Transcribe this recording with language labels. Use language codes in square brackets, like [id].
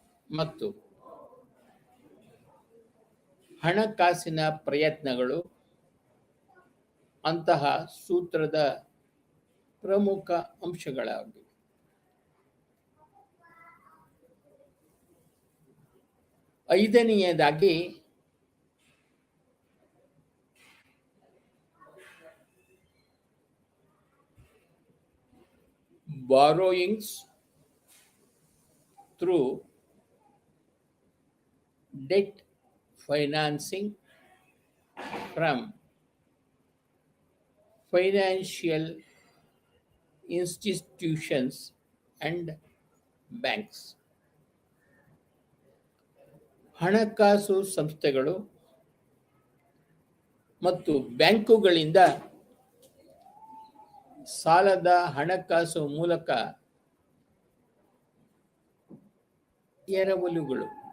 [kn] ಮತ್ತು ಹಣಕಾಸಿನ ಪ್ರಯತ್ನಗಳು ಅಂತಹ ಸೂತ್ರದ ಪ್ರಮುಖ ಅಂಶಗಳಾಗಿವೆ. [en] ಐದನೆಯದಾಗಿ borrowings through debt financing from financial institutions and banks. [kn] ಹಣಕಾಸು ಸಂಸ್ಥೆಗಳು ಮತ್ತು ಬ್ಯಾಂಕುಗಳಿಂದ ಸಾಲದ ಹಣಕಾಸು ಮೂಲಕ ಎರವಲುಗಳು.